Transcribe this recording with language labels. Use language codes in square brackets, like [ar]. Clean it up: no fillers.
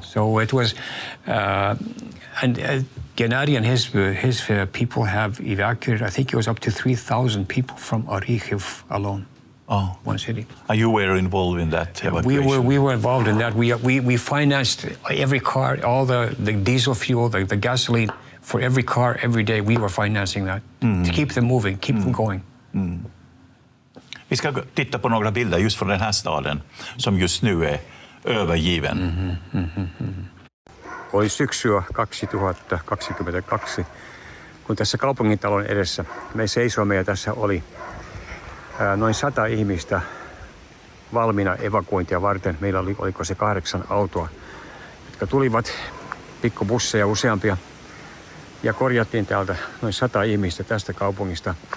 [en] So it was, and Gennady and his people have evacuated, I think it was up to 3,000 people from Orhiv alone. Oh. One city. And you were involved in that evacuation? We were involved in that. We financed every car, all the diesel fuel, the gasoline for every car every day. We were financing that to keep them moving, keep them going. [sv] Vi ska titta på några bilder just från den här staden som just nu är övergiven. [fi] Oli syksyä 2022, kun tässä kaupungintalon edessä me seisoimme ja tässä oli noin 100 ihmistä valmiina evakuointia varten. Meillä oli, oliko se 8 autoa, jotka tulivat, pikkubusseja useampia, ja korjattiin täältä noin 100 ihmistä tästä kaupungista.